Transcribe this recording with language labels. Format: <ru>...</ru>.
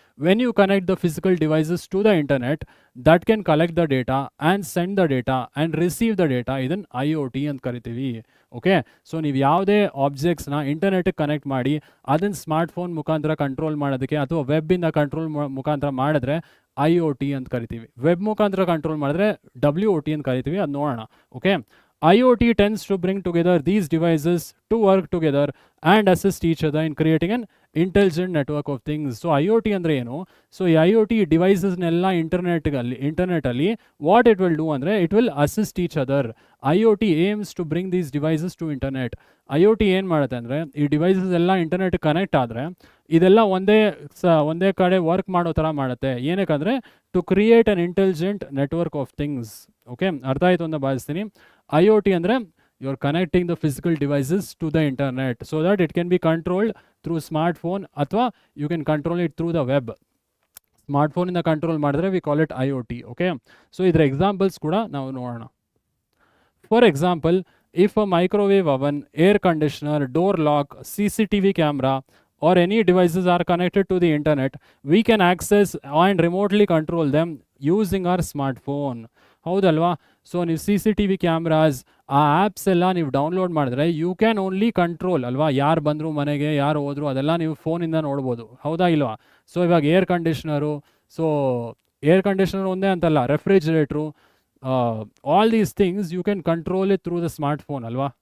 <en>when you connect the physical devices to the internet, that can collect the data and send the data and receive the data,</en> <kn>ಇದನ್ನು IoT ಅಂತ ಕರಿತೀವಿ. Okay, so ನೀವು ಯಾವುದೇ ಆಬ್ಜೆಕ್ಟ್ಸ್ನ ಇಂಟರ್ನೆಟ್ಗೆ connect ಮಾಡಿ ಅದನ್ನು smart phone ಮುಖಾಂತರ control ಮಾಡೋದಕ್ಕೆ, ಅಥವಾ ವೆಬ್ಬಿಂದ ಕಂಟ್ರೋಲ್ ಮುಖಾಂತರ ಮಾಡಿದ್ರೆ IoT ಅಂತ ಕರಿತೀವಿ. ವೆಬ್ ಮುಖಾಂತರ ಕಂಟ್ರೋಲ್ ಮಾಡಿದ್ರೆ WOT ಅಂತ ಕರಿತೀವಿ. ಅದು ನೋಡೋಣ.</kn> <en>Okay, IoT tends to bring together these devices to work together and assist each other in creating an intelligent network of things.</en> <kn>So IoT ಅಂದರೆ ಏನು? ಸೊ ಈ IoT ಡಿವೈಸಸ್ನೆಲ್ಲ ಇಂಟರ್ನೆಟಲ್ಲಿ</kn> <en>what it will do</en> <kn>ಅಂದರೆ</kn> <en>It will assist each other. IoT aims to bring these devices to internet.</en> <kn>IoT ಏನು ಮಾಡುತ್ತೆ ಅಂದರೆ ಈ devices ಎಲ್ಲ internet connect ಆದರೆ ಇದೆಲ್ಲ ಒಂದೇ ಕಡೆ ವರ್ಕ್ ಮಾಡೋ ಥರ ಮಾಡುತ್ತೆ.</kn> <en>ಏನಕ್ಕಂದರೆ to create an intelligent network of things.</en> <kn>Okay, ಅರ್ಥ ಆಯಿತು ಅಂತ ಭಾವಿಸ್ತೀನಿ.</kn> <en>IoT ಅಂದರೆ you are connecting the physical devices to the internet so that it can be controlled through smart phone, ಅಥವಾ you can control it through the web.</en> <kn>Smart ಫೋನಿಂದ control ಮಾಡಿದ್ರೆ</kn> <en>we call it</en> <kn>IoT. Okay, so ಇದರ examples ಕೂಡ ನಾವು ನೋಡೋಣ.</kn> <en>For example, if a microwave oven, air conditioner, door lock, CCTV camera or any devices are connected to the internet, we can access and remotely control them using our smartphone.</en> <kn>ಹೌದಲ್ವಾ? So ನೀವು CCTV cameras, ಆ apps ಎಲ್ಲ ನೀವು download ಮಾಡಿದ್ರೆ</kn> <en>you can only control</en> <kn>ಅಲ್ವಾ, ಯಾರು ಬಂದರು ಮನೆಗೆ, ಯಾರು ಹೋದ್ರು, ಅದೆಲ್ಲ ನೀವು ಫೋನಿಂದ ನೋಡ್ಬೋದು. ಹೌದಾ ಇಲ್ವಾ? ಸೊ ಇವಾಗ air conditioner, so air conditioner ಒಂದೇ ಅಂತಲ್ಲ, ರೆಫ್ರಿಜರೇಟ್ರು,</kn> <en>all these things you can control it through the smart phone</en> <kn>ಅಲ್ವಾ?</kn>